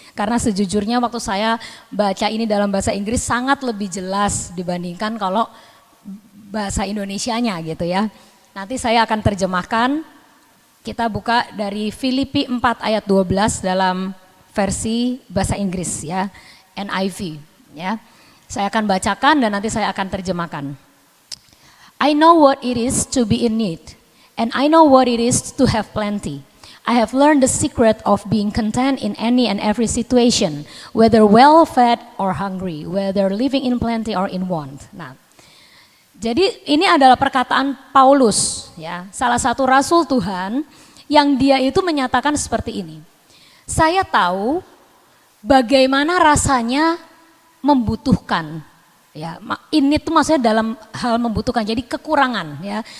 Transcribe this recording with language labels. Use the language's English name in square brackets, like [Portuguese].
[Indonesian] Karena sejujurnya waktu saya baca ini dalam bahasa Inggris sangat lebih jelas dibandingkan kalau bahasa Indonesianya gitu ya. Nanti saya akan terjemahkan, kita buka dari Filipi 4 ayat 12 dalam versi bahasa Inggris ya, NIV ya. Saya akan bacakan dan nanti saya akan terjemahkan. [English] I know what it is to be in need. And I know what it is to have plenty. I have learned the secret of being content in any and every situation, whether well-fed or hungry, whether living in plenty or in want. [Indonesian] Nah, jadi ini adalah perkataan Paulus, ya, salah satu rasul Tuhan yang dia itu menyatakan seperti ini. Saya tahu bagaimana rasanya membutuhkan. Ya, ini tuh maksudnya dalam hal membutuhkan, jadi kekurangan ya.